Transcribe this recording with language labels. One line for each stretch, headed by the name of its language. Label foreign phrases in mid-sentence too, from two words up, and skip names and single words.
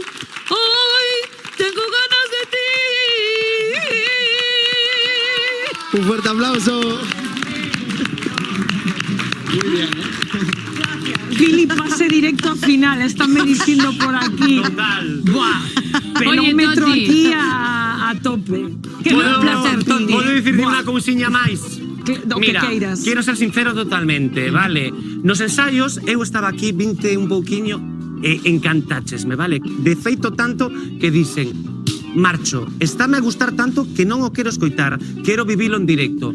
Spanish: Hoy tengo ganas de ti. Un fuerte aplauso. Muy bien, Pili, pase directo a final, estánme diciendo por aquí. Total. Buah, pelómetro Toti. aquí a tope. Que
Galician: Podo-
Spanish: un placer, Toti.
Galician: Podo dicirte Buah. unha cousiña máis? Do que Mira, queiras. quero ser sincero totalmente, vale? Nos ensaios eu estaba aquí 20 un pouquiño e encantáchesme, vale? De feito tanto que dicen marcho, estáme a gustar tanto que non o quero escoitar, quero vivilo en directo.